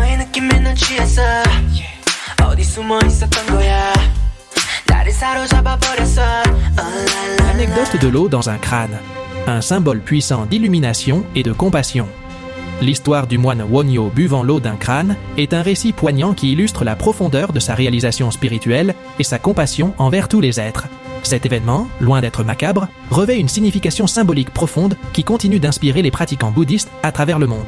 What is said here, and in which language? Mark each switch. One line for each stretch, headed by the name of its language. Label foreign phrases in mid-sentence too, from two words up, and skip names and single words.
Korean: 느낌에는 취했어 어디 숨어 있었던 거야 나를 사로잡아 버렸어
French: L'anecdote de l'eau dans un crâne, un symbole puissant d'illumination et de compassion. L'histoire du moine Wonhyo buvant l'eau d'un crâne est un récit poignant qui illustre la profondeur de sa réalisation spirituelle et sa compassion envers tous les êtres. Cet événement, loin d'être macabre, revêt une signification symbolique profonde qui continue d'inspirer les pratiquants bouddhistes à travers le monde.